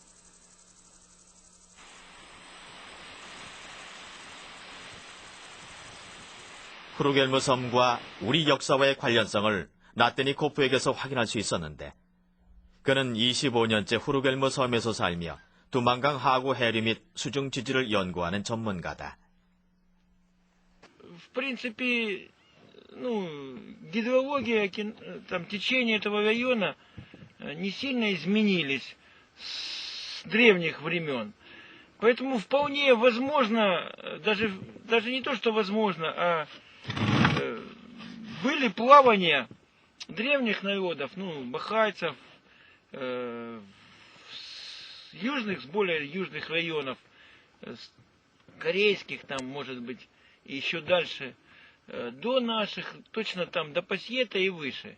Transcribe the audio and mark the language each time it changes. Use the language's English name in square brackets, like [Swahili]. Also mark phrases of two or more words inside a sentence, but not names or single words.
[Korean] 후르겔무 섬과 우리 역사와의 관련성을 나뜨니코프에게서 확인할 수 있었는데 그는 25년째 후르겔무 섬에서 살며 두만강 하구 해류 및 수중 지질을 연구하는 전문가다. [Russian] В принципе, гидрология, там, течения этого района не сильно изменились с древних времен. Поэтому вполне возможно, даже не то, что возможно, а были плавания древних народов, бахайцев, с более южных районов, корейских там, может быть, и еще дальше, до наших, точно там, до Пасьета и выше.